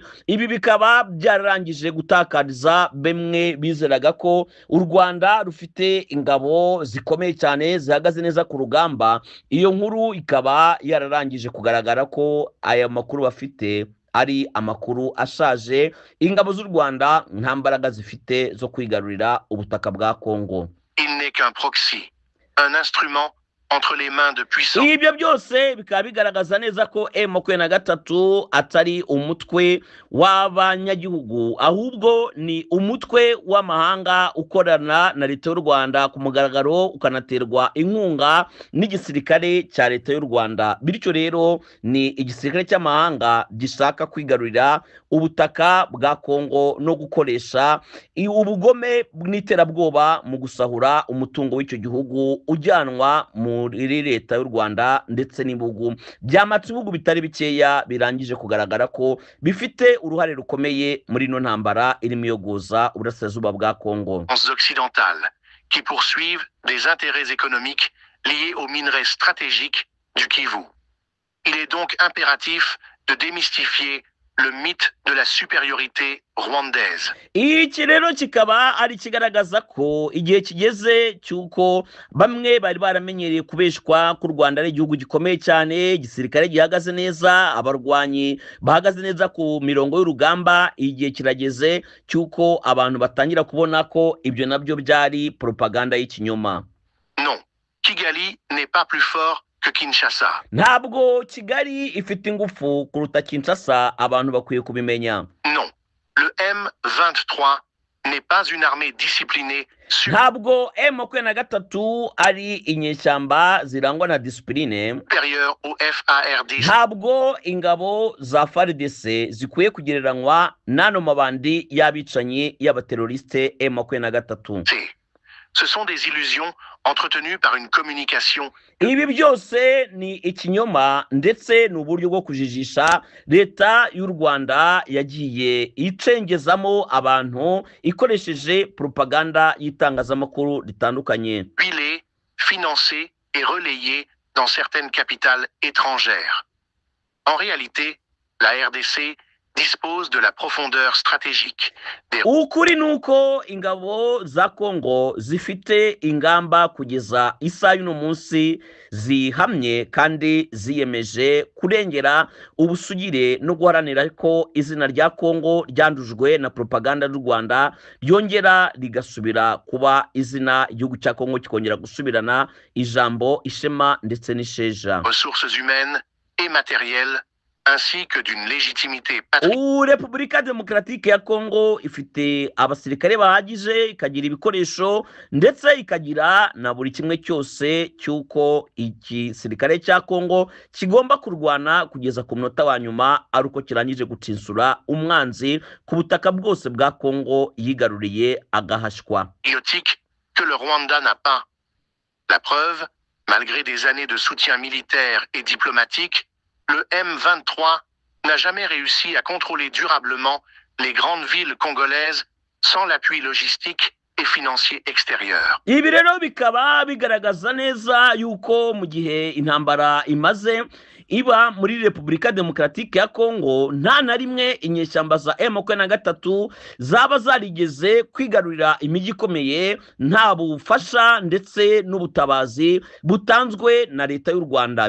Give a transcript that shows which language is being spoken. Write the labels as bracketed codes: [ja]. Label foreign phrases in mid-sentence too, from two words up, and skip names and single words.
[rw] Ibi bikaba byararangije gutakariza bemwe bizeraga ko u Rwanda rufite ingabo zikomeye cyane zihagaze neza ku rugamba. Iyo nkuru ikaba yararangije kugaragara ko aya makuru bafite ari amakuru ashaje. Ingabo z'u Rwanda nta mbaraga zifite zo kwigarurira ubutaka bwa Kongo. [fr] Il n'est qu'un proxy, un instrument entre les mains de puissants. [rw] Ibyo byose bikaba bigaragaza neza ko M23 atari umutwe w'abanyagihugu, ahubwo ni umutwe w'amahanga ukorana na leta y'u Rwanda ku mugaragaro, ukanaterwa inkunga n'igisirikare cya leta y'u Rwanda. Bityo rero ni igisirikare cy'amahanga gishaka kwigarurira ubutaka bwa Kongo no gukoresha ubugome n'iterabwoba mu gusahura umutungo w'icyo gihugu ujyanwa muri leta y'u Rwanda, ndetse n'ibihugu by'amatsi, ibihugu bitari bikeya birangije kugaragara ko bifite uruhare rukomeye muri ino ntambara irimo yogoza uburasirazuba bwa Kongo. [fr] Occidentales qui poursuivent des intérêts économiques liés aux minerais stratégiques du Kivu. Il est donc impératif de démystifier le mythe de la supériorité rwandaise. [rw] Iki rero kikaba ari kigaragaza ko igihe kigeze cyuko bamwe bari baramenyereye kubeshwa ku Rwanda ari igihugu gikomeye cyane, igisirikare gihagaze neza, abarwanyi bahagaze neza ku mirongo y'urugamba. Igihe kirageze cyuko abantu batangira kubona ko ibyo nabyo byari propaganda y'ikinyoma. [fr] Non, Kigali n'est pas plus fort que Kinshasa. [rw] Ntabwo Kigali ifite ingufu kuruta Kinshasa, abantu bakwiye kubimenya. [fr] Non, le M23 n'est pas une armée disciplinée. [rw] Ntabwo M23 ari inyeshyamba zirangwa na discipline [fr] supérieure au FARDC. [rw] Ntabwo ingabo za FARDC zikwiye kugereranywa n'ano mabandi y'abicanyi y'abateroriste M23. [fr] Ce sont des illusions entretenues par une communication. [rw] Ibi byose ni ikinyoma, ndetse n'uburyo bwo kujijisha leta y'u Rwanda yagiye icengezamo abantu ikoresheje propaganda y'itangazamakuru ritandukanye. [fr] Huilée, financée et relayée dans certaines capitales étrangères. En réalité, la RDC dispose de la profondeur stratégique des [rw] ukuri ni uko ingabo za kongo zifite ingamba kugeza isaha y'uno munsi zihamye kandi ziyemeje kurengera ubusugire no guharanira ko izina rya kongo ryandujwe na propaganda y'u rwanda ryongera rigasubira kuba izina igihugu cya kongo kikongera gusubirana ijambo ishema ndetse n'isheja [fr] ressources humaines et matérielles ainsi que d'une légitimité [rw] Repubulika Demokratike ya Kongo ifite abasirikare bahagije, ikagira ibikoresho ndetse ikagira na buri kimwe cyose cyuko igisirikare cya Kongo kigomba kurwana kugeza ku munota wa nyuma ari uko kirangije gutsinsura umwanzi ku butaka bwose bwa Kongo yigaruriye agahashwa. [fr] Que le Rwanda n'a pas. La preuve, malgré des années de soutien militaire et diplomatique, le M23 n'a jamais réussi à contrôler durablement les grandes villes congolaises sans l'appui logistique et financier extérieur. [rw] Ibi rero bikaba bigaragaza neza yuko mu gihe intambara imaze iba muri Repubulika Demokratike ya Kongo nta na rimwe inyeshyamba za M23 zaba zarigeze kwigarurira imijyi ikomeye nta bufasha ndetse n'ubutabazi butanzwe na leta y'u Rwanda.